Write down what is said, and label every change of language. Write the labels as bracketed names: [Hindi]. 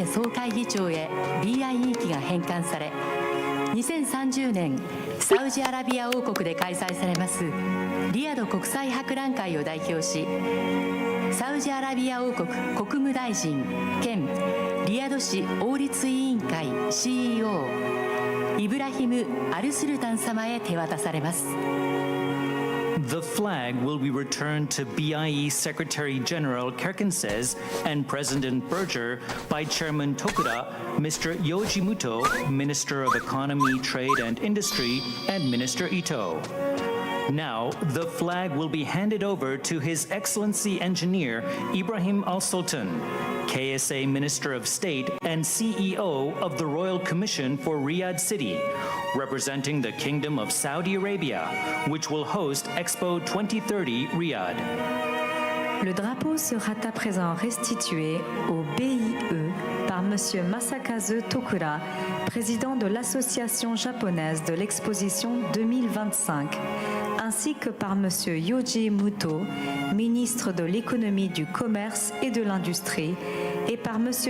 [Japanese] BIE 機が返還され、2030年サウジアラビア王国で開催されますリヤド国際博覧会を代表し、サウジアラビア王国国務大臣兼リヤド市王立委員会 CEO イブラヒム・アルスルタン様へ手渡されます。 [English] The flag will be returned to BIE Secretary General Kirkenses and President Berger by Chairman Tokuda, Mr. Yoji Muto, Minister of Economy, Trade and Industry, and Minister Ito. Now, the flag will be handed over to His Excellency Engineer Ibrahim Al-Sultan, KSA Minister of State and CEO of the Royal Commission for Riyadh City, representing the Kingdom of Saudi Arabia, which will host Expo 2030 Riyadh. [French] Le drapeau sera à présent restitué au BIE par M. Masakazu Tokura, président de l'Association japonaise de l'exposition 2025, ainsi que par M. Yoji Muto, ministre de l'économie, du commerce et de l'industrie, et par M.